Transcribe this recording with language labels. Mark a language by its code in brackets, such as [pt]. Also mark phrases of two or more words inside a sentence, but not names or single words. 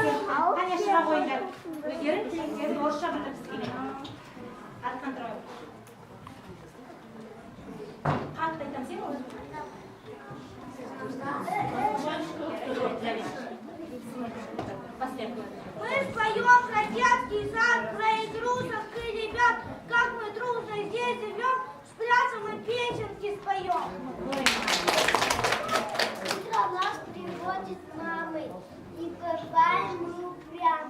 [kk] Қане шыға қойыңдар. Өздерің тілектерін орысша бітіргісі келеді. Артқан тұрайық. Қатты айтам сен өзің. [ru] Мы споем про детский сад, про игрушек и ребят, как мы дружно здесь живем, спрячем и песенки споем. Утро нас приводит мамы, и бываем мы упрямы.